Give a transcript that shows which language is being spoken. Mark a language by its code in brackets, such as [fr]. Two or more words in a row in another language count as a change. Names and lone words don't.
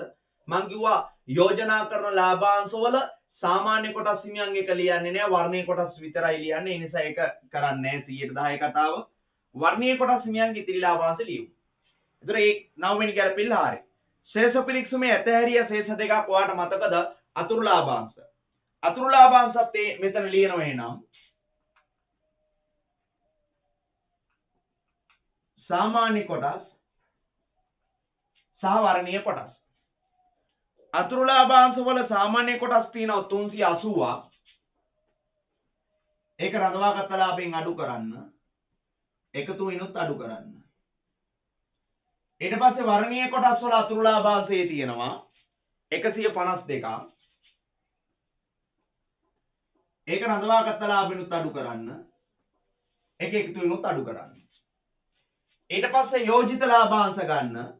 [si] මම කිව්වා යෝජනා කරන ලාභාංශ වල සාමාන්‍ය කොටස් හිමියන් එක ලියන්නේ නෑ, වර්ණීය කොටස් විතරයි ලියන්නේ. ඒ නිසා ඒක කරන්නේ නෑ 110 කතාව. වර්ණීය කොටස් හිමියන්ගේ ඉතිරි ලාභාංශ ලියමු. ඒතර ඒ 9 වෙනි ගැලපෙන්න හරිය. ශේෂ පිරික්සමේ ඇතහැරිය ශේෂ දෙකක් ඔයාලට මතකද? අතුරු ලාභාංශ. අතුරු ලාභාංශත් මෙතන ලියනවා එහෙනම්. සාමාන්‍ය කොටස් සහ වර්ණීය කොටස් අතුරු ලාභාංශ වල සාමාන්‍ය කොටස් තියෙනවා 380 ඒක රඳවාගත් ලාභයෙන් අඩු කරන්න එකතු වෙනුත් අඩු කරන්න ඊට පස්සේ වර්ණීය කොටස් වල අතුරු ලාභාංශය තියෙනවා 152ක් ඒක රඳවාගත් ලාභෙනුත් අඩු කරන්න ඒක එකතු වෙනුත් අඩු කරන්න ඊට පස්සේ යෝජිත ලාභාංශ ගන්න